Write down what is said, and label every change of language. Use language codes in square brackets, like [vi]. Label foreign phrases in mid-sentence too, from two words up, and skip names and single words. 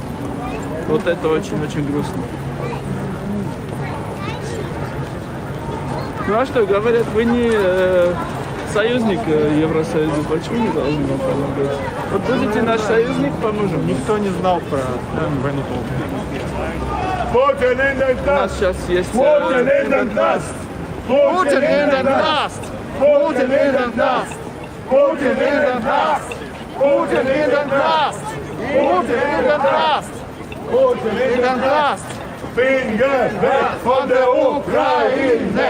[ru] Вот это очень-очень грустно. Ну а что, говорят, вы не союзник Евросоюза, почему не должны вам помогать? Вот будете наш союзник, поможем. Никто не знал про войну [de] Putin in den [ru] У нас [de] Knast! [ru] сейчас есть... [de] Putin in den Knast! Putin in den Knast! Putin in den Knast! Putin in den Knast! Putin in den Knast! Putin in den Knast! Putin in den Knast! Finger weg von der Ukraine!